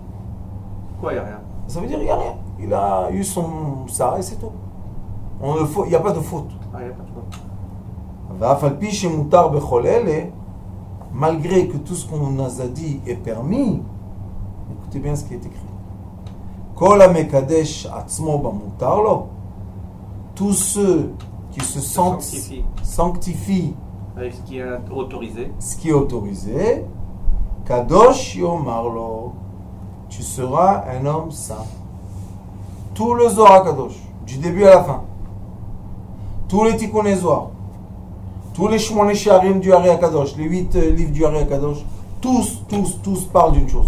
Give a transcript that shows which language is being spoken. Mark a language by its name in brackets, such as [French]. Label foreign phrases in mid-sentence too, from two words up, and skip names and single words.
[French] Quoi, il n'y a rien? Ça veut dire qu'il n'y a rien. Il a eu ça et c'est tout. Il n'y a pas de faute. Ah, il n'y a pas de faute. Malgré que tout ce qu'on nous a dit est permis, écoutez bien ce qui est écrit. [Hebrew] כל המקדש עצמו במותר לו. [French] Tous ceux qui se sanctifient avec ce qui est autorisé. Ce qui est autorisé, [Hebrew] קדוש יאמר לו, [French] tu seras un homme saint. Tout le Zohar Kadosh, du début à la fin, tous les Tikkuné Zohar, tous les Shmone She'arim du Ari Kadosh, les 8 livres du Ari Kadosh, tous parlent d'une chose.